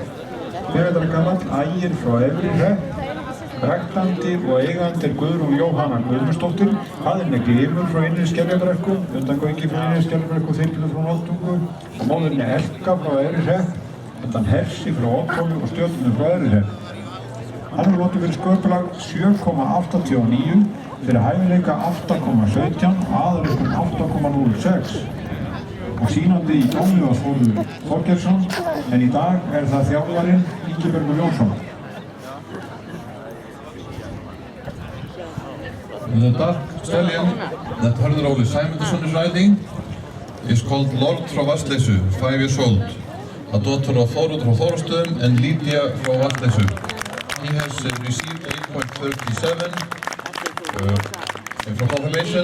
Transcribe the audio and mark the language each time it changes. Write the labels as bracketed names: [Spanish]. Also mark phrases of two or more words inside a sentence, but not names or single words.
[Icelandic] 5 vetra gamall, Ægir frá Efri-Hrepp, ræktandi og eigandi Guðrún Jóhanna Guðmundsdóttir, faðirinn Glimur frá Innri-Skerjabrekku, undan Gauki frá Innri-Skerjabrekku, Þyrlu frá Noldungu og móðurinn Elka frá Efri-Hrepp, undan Hersi frá Oddhóli og Stjörnu frá Efri-Hrepp. Hann hefur lotið fyrir sköpulag 7,89, fyrir hæfileika 8,17 og aðaleinkunn 8,06 og sýnandi í Dómljóðs Þórður Þorgeirsson, en í dag það þjálfarinn Ingibergur Jónsson. [English] The dark stallion that Hörður Óli Sæmundarson is riding is called Lord frá Vatnsleysu, 5 years old, a daughter of Þóruð frá Þórastöðum and Lydia frá Vatnsleysu. He has received 8.37 from confirmation.